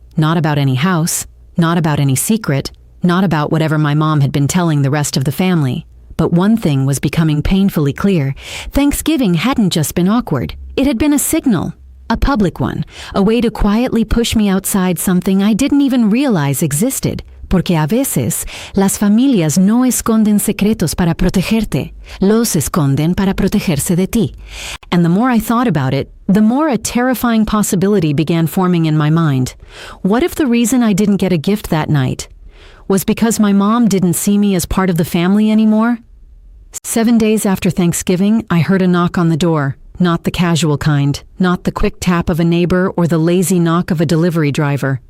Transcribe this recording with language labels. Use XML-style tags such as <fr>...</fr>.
<en>Not about any house, not about any secret, not about whatever my mom had been telling the rest of the family. But one thing was becoming painfully clear. Thanksgiving hadn't just been awkward. It had been a signal, a public one, a way to quietly push me outside something I didn't even realize existed.</en> <es>Porque a veces, las familias no esconden secretos para protegerte, los esconden para protegerse de ti.</es> <en>And the more I thought about it, the more a terrifying possibility began forming in my mind. What if the reason I didn't get a gift that night was because my mom didn't see me as part of the family anymore? 7 days after Thanksgiving, I heard a knock on the door. Not the casual kind, not the quick tap of a neighbor or the lazy knock of a delivery driver.</en>